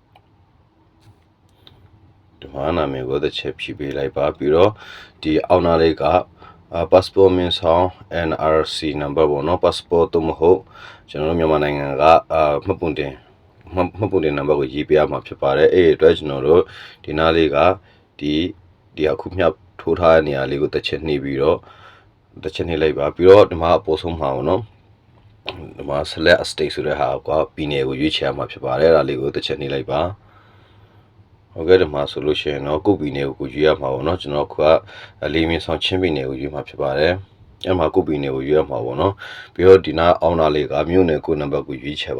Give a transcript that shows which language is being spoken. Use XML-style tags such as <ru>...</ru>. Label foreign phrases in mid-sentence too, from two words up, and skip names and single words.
<my>ဒီမှာနာမည်ကိုတစ်ချက်ဖြည့်ပေးလိုက်ပါပြီးတော့ဒီအောက်နားလေးကpassport မင်းဆောင်</my> <en>NRC number</en> <my>ပေါ့နော် passport တို့မဟုတ်ကျွန်တော်တို့မြန်မာနိုင်ငံကမှတ်ပုံတင် number ကိုရေးပေးရမှာဖြစ်ပါတယ်အဲ့ဒီအတွက်ကျွန်တော်တို့ဒီနားလေးကဒီအခုမြတ်ထိုးထားတဲ့နေရာလေးကိုတစ်ချက်နှိပ်ပြီးတော့တစ်ချက်နှိပ်လိုက်ပါပြီးတော့ဒီမှာအပေါ်ဆုံးမှာပေါ့နော်ဒီမှာ select</my> <en>a state</en> <my>ဆိုတဲ့ဟာကပြည်နယ်ကိုရွေးချယ်ရမှာဖြစ်ပါတယ်အဲ့ဒါလေးကိုတစ်ချက်နှိပ်လိုက်ပါဟုတ်ကဲ့ဒီမှာဆိုလို့ရှိရင်တော့ကုတ်ပြည်နယ်ကိုရွေးရမှာပေါ့နော်ကျွန်တော်ကလေးမြင့်ဆောင်ချင်းပြည်နယ်ကိုရွေးမှာဖြစ်ပါတယ်အဲ့မှာကုတ်ပြည်နယ်ကိုရွေးရမှာပေါ့နော်ပြီးတော့ဒီနားအောင်နာလေးကမြို့နယ်ကိုနံပါတ်ကိုရွေးချယ်ပါ</my>